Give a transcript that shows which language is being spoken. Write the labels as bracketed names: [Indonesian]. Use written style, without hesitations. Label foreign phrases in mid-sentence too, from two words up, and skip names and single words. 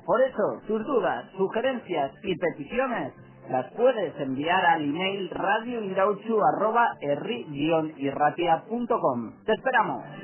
[Spanish] Por eso, tus dudas, sugerencias y peticiones las puedes enviar al email radioindauchu@herri-irratia.com. ¡Te esperamos!